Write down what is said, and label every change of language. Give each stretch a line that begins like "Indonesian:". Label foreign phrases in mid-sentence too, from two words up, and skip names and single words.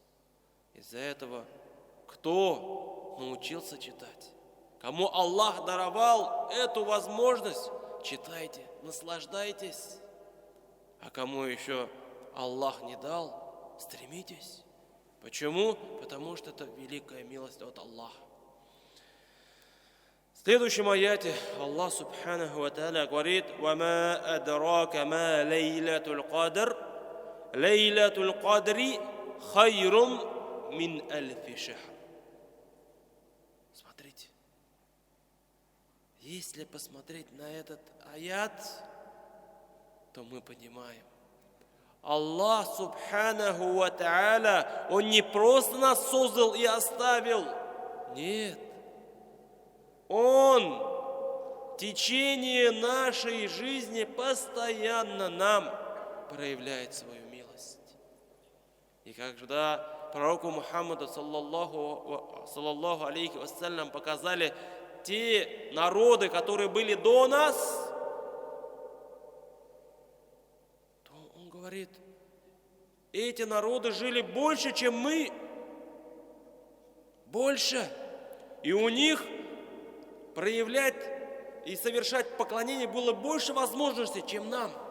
Russian: Из-за этого, кто научился читать, кому Аллах даровал эту возможность, читайте, наслаждайтесь. А кому еще Аллах не дал, стремитесь. Почему? Потому что это великая милость от Аллаха. В следующем аяте
Arabic: الله سبحانه وتعالى говорит: «وما أدراك ما ليلة القدر ليلة القدر خير من ألف شهر».
Russian: Смотрите, если посмотреть на этот аят, то мы понимаем,
Arabic: الله سبحانه وتعالى,
Russian: Он не просто нас создал и оставил. Нет. Он в течение нашей жизни постоянно нам проявляет свою милость. И когда пророку Мухаммаду
Arabic: صلى الله عليه وسلم
Russian: показали те народы, которые были до нас, то он говорит: эти народы жили больше, чем мы. Больше. И у них проявлять и совершать поклонение было больше возможностей, чем нам.